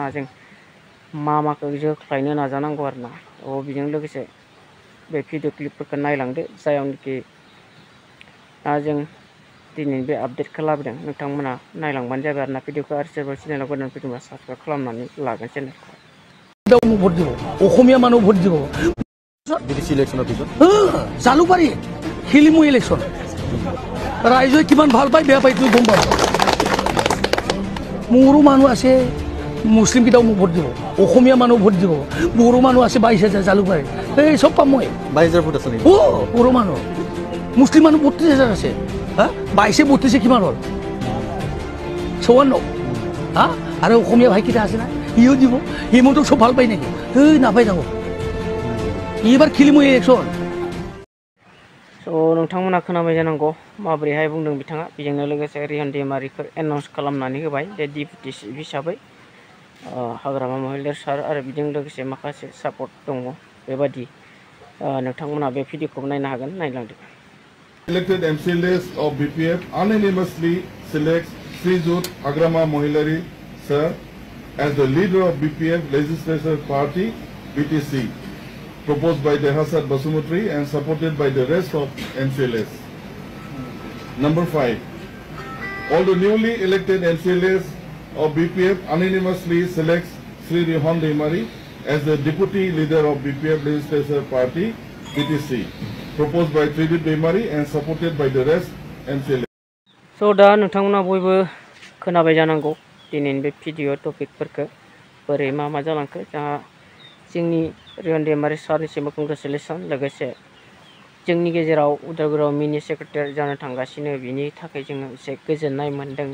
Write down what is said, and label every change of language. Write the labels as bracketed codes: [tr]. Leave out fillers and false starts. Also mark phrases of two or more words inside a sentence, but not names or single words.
[brx] जों माखौ जोख्लायनो नाजानांगौ आरोना। बेजों लोगोसे बे भिडिअ क्लिपफोरखौ नायलांदो, जायावनोखि जों दिनै बे आपडेटखौ लाबोदों। नोंथांमोना नायलांबानो जाबाय आरोना भिडिअखौ। आरो सोरबा चेनेलाव गोदान फैदोंबा साबसक्राइब खालामनानै लागोन चेनेलखौ। [as] ভোট দিব, অসমীয়া মানুহ ভোট দিব। জালুকবাৰী শিলিমু ইলেকশ্যন ৰাইজে কিমান ভাল পায় বেয়া পায় তুমি গম পাবা। মোৰো মানুহ আছে, মুছলিম কেইটাও মোক ভোট দিব, অসমীয়া মানুহ ভোট দিব, বড়ো মানুহ আছে 22,000 জালুকবাৰী। এই চব পাম মই। 22,000 ভোট আছে নেকি? বড়ো মানুহ, মুছলিম মানুহ 32,000 আছে। 22-32 কিমান হ'ল? 54। আৰু অসমীয়া ভাইকেইটা আছে না, ইও দিব। হিমন্তক চব ভাল পায় নেকি? নাপাই যাব। এইবাৰ খেলিমু ইলেকশ্যন। [brx] नोंथांमोना खोनाबाय जानांगौ माबोरैहाय बुंदों बिथाङा। बेजोंनो लोगोसे रिहन दैमारिखौ एनाउन्स खालामनानै होबाय जे [en] deputy chief [brx] हिसाबै हाग्रामा महिलार सार, आरो बेजों लोगोसे माखासे सापर्ट दङ बेबादि। नोंथांमोना बे भिडिअखौ नायनो हागोन, नायलांदो। [en] Elected MCLAs of BPF unanimously selects Srijut Hagrama Mohilari Sir as the leader of BPF Legislature Party BTC, proposed by Dehasat Basumutri and supported by the rest of MCLAs. Number 5. All the newly elected MCLAs of BPF unanimously selects Sri Rihan Demari as the deputy leader of BPF Legislature Party BTC, proposed by Tridip Demari and supported by the rest MCLAs. [brx] दा नोंथांमोना बयबो खोनाबाय जानांगौ दिनैनि बे भिडिअ टपिकफोरखौ बोरै मा जालांखो। जोंनि रिहन दैमारि सारनिसिमबो कंग्रेचुलेसन। लोगोसे जोंनि गेजेराव उदालगुरियाव [en] mini secretariat [brx] जानो थांगासिनो, बिनि थाखाय जोङो एसे गोजोननाय मोन्दों।